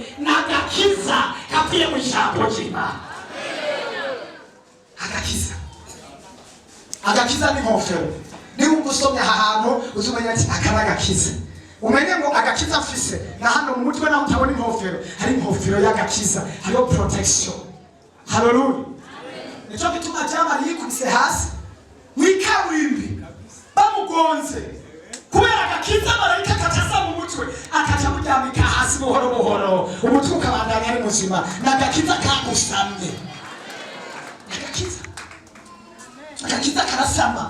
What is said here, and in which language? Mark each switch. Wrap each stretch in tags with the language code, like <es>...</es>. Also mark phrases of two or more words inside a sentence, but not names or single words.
<rn>N'agakiza kavuye mu ijambo ry'Imana. Agakiza ni ingofero. Niba ugusomye aha hantu uzumenya ati aka ni agakiza, umenye ngo agakiza mfise na hano mu mutwe naho utabona ingofero, hari ingofero y'agakiza, hariho protection. Haleluya. Nico gituma Jamali yikubise hasi mwikaburimbi bamugonze, kubera agakiza marayika kataza mu mutwe akaja muryamika hasi buhoro buhoro, umutwe ukabandanya ari muzima. N'agakiza kagusamye. Agakiza karasama.</rn>